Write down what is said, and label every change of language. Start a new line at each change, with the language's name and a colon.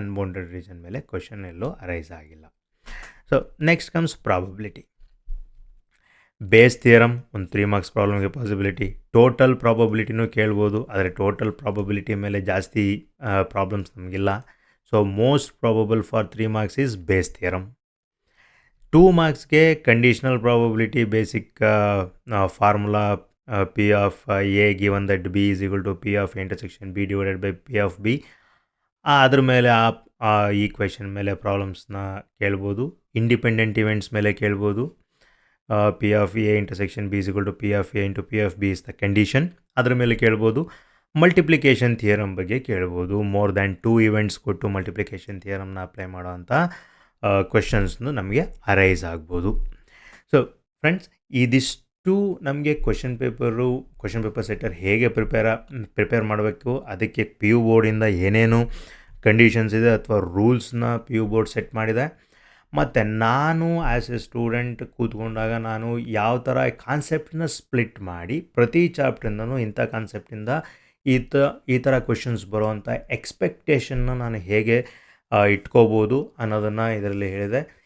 Kannada: Unbounded region ಮೇಲೆ question ಎಲ್ಲೂ arise ಆಗಿಲ್ಲ.
English: So next comes probability.
Kannada: Base theorem ಒಂದು 3 ಮಾರ್ಕ್ಸ್ ಪ್ರಾಬ್ಲಮ್ಗೆ ಪಾಸಿಬಿಲಿಟಿ. ಟೋಟಲ್ ಪ್ರಾಬಬಿಲಿಟಿನೂ ಕೇಳ್ಬೋದು, ಆದರೆ ಟೋಟಲ್ ಪ್ರಾಬಬಿಲಿಟಿ ಮೇಲೆ ಜಾಸ್ತಿ ಪ್ರಾಬ್ಲಮ್ಸ್ ನಮಗಿಲ್ಲ.
English: So most probable for 3 marks is Bayes theorem. 2 ಮಾರ್ಕ್ಸ್ಗೆ conditional probability, basic formula P of A given that B is equal to P of A intersection B divided by P of B.
Kannada: ಅದ್ರ ಮೇಲೆ ಈ question ಮೇಲೆ ಪ್ರಾಬ್ಲಮ್ಸ್ನ ಕೇಳ್ಬೋದು. Independent events ಮೇಲೆ ಕೇಳ್ಬೋದು.
English: P of A intersection B is equal to P of A into P of B is the condition.
Kannada: ಅದ್ರ ಮೇಲೆ ಕೇಳ್ಬೋದು. ಮಲ್ಟಿಪ್ಲಿಕೇಶನ್ ಥಿಯರಮ್ ಬಗ್ಗೆ ಕೇಳ್ಬೋದು.
English: more than 2 events
Kannada: ಕೊಟ್ಟು ಮಲ್ಟಿಪ್ಲಿಕೇಶನ್ ಥಿಯರಮ್ನ ಅಪ್ಲೈ ಮಾಡೋವಂಥ ಕ್ವೆಶನ್ಸ್ನು ನಮಗೆ ಅರೈಸ್ ಆಗ್ಬೋದು. ಸೊ ಫ್ರೆಂಡ್ಸ್, ಇದಿಷ್ಟು ನಮಗೆ ಕ್ವೆಶನ್ ಪೇಪರ್ ಸೆಟ್ಟರ್ ಹೇಗೆ ಪ್ರಿಪೇರ್ ಮಾಡಬೇಕು, ಅದಕ್ಕೆ ಪಿ ಯು ಬೋರ್ಡಿಂದ ಏನೇನು ಕಂಡೀಷನ್ಸ್ ಇದೆ ಅಥವಾ ರೂಲ್ಸ್ನ ಪಿ ಯು ಬೋರ್ಡ್ ಸೆಟ್ ಮಾಡಿದೆ, ಮತ್ತು ನಾನು
English: as a student
Kannada: ಕೂತ್ಕೊಂಡಾಗ ನಾನು ಯಾವ ಥರ ಕಾನ್ಸೆಪ್ಟನ್ನ ಸ್ಪ್ಲಿಟ್ ಮಾಡಿ ಪ್ರತಿ ಚಾಪ್ಟ್ರಿಂದನೂ ಇಂಥ ಕಾನ್ಸೆಪ್ಟಿಂದ ಈ ಥರ ಕ್ವೆಶನ್ಸ್ ಬರೋವಂಥ ಎಕ್ಸ್ಪೆಕ್ಟೇಷನ್ನ ನಾನು ಹೇಗೆ ಇಟ್ಕೋಬೋದು ಅನ್ನೋದನ್ನು ಇದರಲ್ಲಿ ಹೇಳಿದೆ.